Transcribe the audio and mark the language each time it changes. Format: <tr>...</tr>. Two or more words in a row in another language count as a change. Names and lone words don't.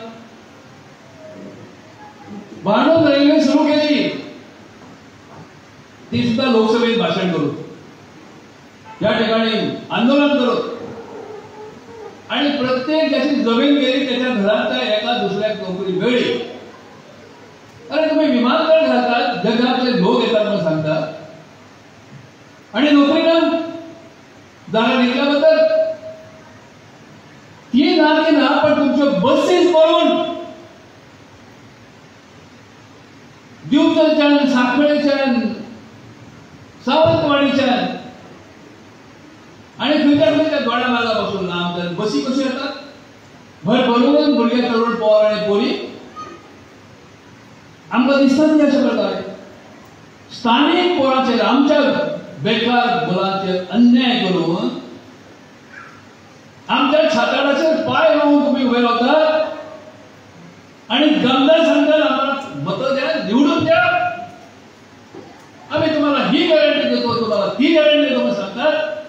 <mr>भांडवल रेल्वे सुरू केली ती सुद्धा लोकसभेत भाषण करू या ठिकाणी आंदोलन करू आणि प्रत्येक ज्याची जमीन गेली त्याच्या घरातल्या एका दुसऱ्या नोकरी मिळली अरे तुम्ही विमानतळ घालतात जगातले लोक येतात म्हणून सांगतात आणि नोकरीला जागा निघल्याबद्दल ती झाली ना पण तुमच्या बसेस म्हणून दिवचलच्या साखळेच्या सावंतवाडीच्या आणि खंयच्या दोड्या मार्गापासून लांब बसी कशी येतात भर भरून भुरगे तरुण पोर आणि पोरी आमकां दिसतात अशा प्रकारे स्थानिक पोरांचेर आमच्या बेकार मुलांचेर अन्याय करून आमच्या छाताडाचेर पाय लावून तुम्ही उभे राहतात आणि गमदार सांगतात आम्हाला मत द्या निवडून द्या आम्ही तुम्हाला ही गॅरंटी देतो तुम्हाला ती गॅरंटी देतो म्हणून सांगतात</mr>